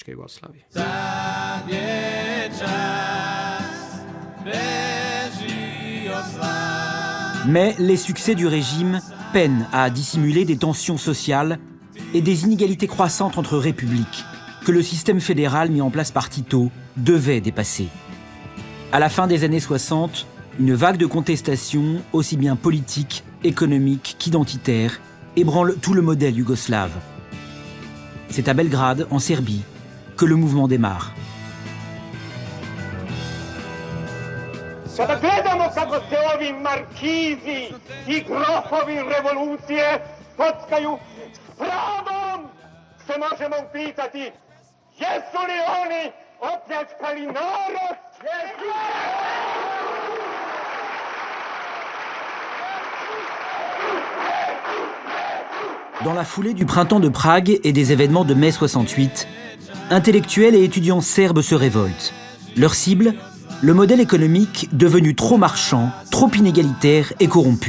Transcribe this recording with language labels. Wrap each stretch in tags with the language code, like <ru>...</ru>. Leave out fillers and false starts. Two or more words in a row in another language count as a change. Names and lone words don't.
<fr>Mais les succès du régime peinent à dissimuler des tensions sociales et des inégalités croissantes entre républiques que le système fédéral mis en place par Tito devait dépasser. À la fin des années 60, une vague de contestation, aussi bien politique, économique qu'identitaire, ébranle tout le modèle yougoslave. C'est à Belgrade, en Serbie, que le mouvement démarre.</fr> <hr>Kada gledamo kako se ovi markizi I grofovi revolucije kockaju s pravom se možemo upitati jesu li oni opljačkali narod?</hr> <fr>Dans la foulée du printemps de Prague et des événements de mai 68, intellectuels et étudiants serbes se révoltent. Leur cible, le modèle économique devenu trop marchand, trop inégalitaire et corrompu.</fr>